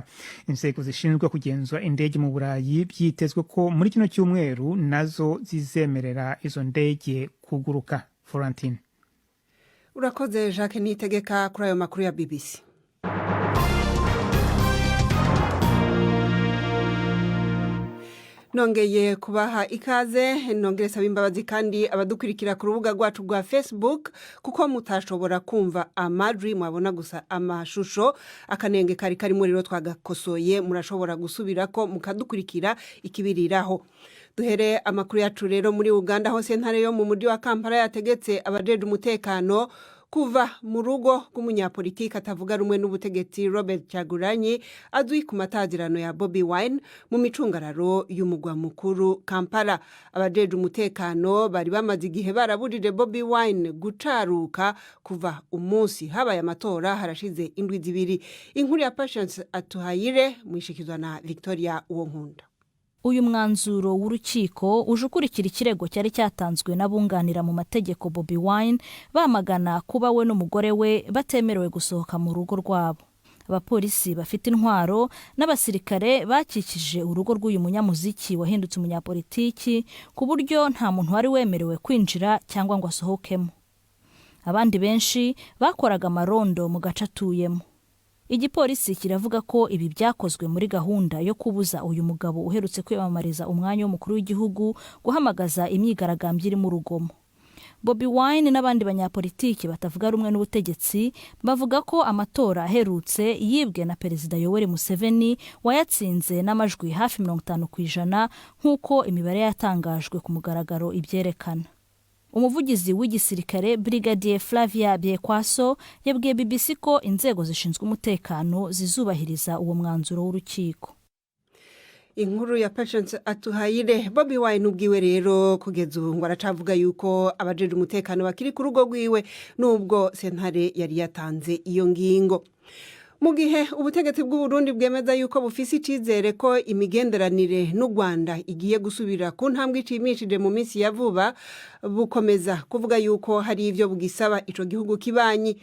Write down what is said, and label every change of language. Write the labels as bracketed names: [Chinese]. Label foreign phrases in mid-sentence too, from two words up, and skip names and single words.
[Kinyarwanda] Inzego zishinzwe kugenzura indege mu Burayi byitezwe ko muri kino cyumweru nazo zizemerera izo ndege kuguruka. Florentine. [Rundi] Urakoze Jacques Nitegeka kuri ayo makuru ya BBC. Nongeye kubaha ikaze nongere saba imbabazi kandi abadukurikira ku rubuga rwacu rwa Facebook kuko mutashobora kumva amajwi mwabona gusa amashusho akanenge kari muri rero twagakosoye murashobora gusubirako mukadukurikira ikibiriraho. Duhere amakuru yacu rero muri Uganda hose ntare yo mu mujyi wa Kampala yategetse abajeje umutekano kuva mu rugo rw'umunyapolitiki atavuga rumwe n'ubutegetsi Robert Kyagulanyi azwi ku matazirano ya Bobi Wine mu micungararo y'umugwa mukuru Kampala. Abajeje umutekano bari bamaze igihe barabujije Bobi Wine gucaruka kuva umunsi habaye amatora harashize indwi zibiri. Inkuru ya Patience Atuhayire mwishikizwa na Victoria Uwonkunda. [Kinyarwanda] Uyu mwanzuro w'urukiko uje ukurikira ikirego cyari cyatanzwe n'abunganira mu mategeko Bobi Wine bamagana kuba we n'umugore we batemerewe gusohoka mu rugo rwabo. Abapolisi bafite intwaro n'abasirikare bakikije urugo rw'uyu munyamuziki wahindutse umunyapolitiki ku buryo nta muntu wari wemerewe kwinjira cyangwa ngo asohokemo. Abandi benshi bakoraga amarondo mu gace atuyemo. Igipolisi kiravuga ko ibi byakozwe muri gahunda yo kubuza uyu mugabo uherutse kwiyamamariza umwanya w'umukuru w'igihugu guhamagaza imyigaragambyo iri mu rugomo. Bobi Wine n'abandi banyapolitiki batavuga rumwe n'ubutegetsi bavuga ko amatora aherutse yibwe na Perezida Yoweri Museveni wayatsinze n'amajwi hafi 50% nk'uko imibare yatangajwe ku mugaragaro ibyerekana. Umuvugizi w'igisirikare Brigadier Flavia Byekwaso yabwiye BBC ko inzego zishinzwe umutekano zizubahiriza uwo mwanzuro w'urukiko. [Rundi] Inkuru ya Patience Atuhayire. Bobi Wine ubwiwe rero kugeza ubu ngo aracavuga yuko abajeje umutekano bakiri ku rugo rwiwe nubwo sentare yari yatanze iyo ngingo. mu gihe ubutegetsi bw'uburundi bwemeza yuko bufise icizere ko imigenderanire n'u Rwanda igiye gusubira ku ntambwe ishimishije mu minsi ya vuba, bukomeza kuvuga yuko hari ivyo bugisaba ico gihugu kibanyi.